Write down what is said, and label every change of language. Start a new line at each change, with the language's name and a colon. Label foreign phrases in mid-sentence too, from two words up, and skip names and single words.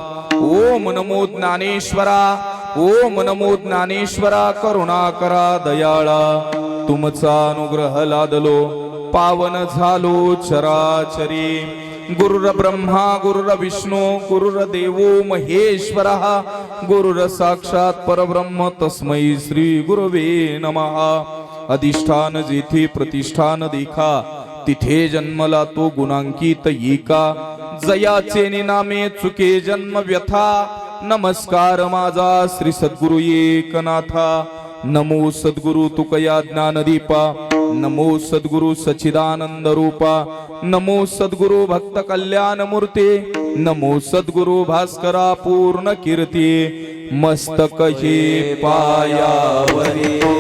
Marathi: ओम नमो ज्ञानेश्वरा ओम नमो ज्ञानेश्वरा करुणा करा दयाळा तुमचा अनुग्रह लादलो पावन झालो चराचरी
Sanskrit: गुरुर ब्रह्मा गुरुर विष्णू गुरुर देवो महेश्वरः गुरुर साक्षात परब्रह्म तस्मै श्री गुरुवे नमः
Marathi: अधिष्ठान जेथे प्रतिष्ठान देखा तिथे जन्मला तो गुणांकित एका जयाचे निनामे चुके जन्म व्यथा नमस्कार माझा श्री सद्गुरु एकनाथा नमो सद्गुरु तुकया ज्ञानदीपा नमो सद्गुरु सच्चिदानंद रूपा नमो सद्गुरु भक्त कल्याण मूर्ती नमो सद्गुरु भास्करा पूर्ण कीर्ती मस्तक हे पायावरी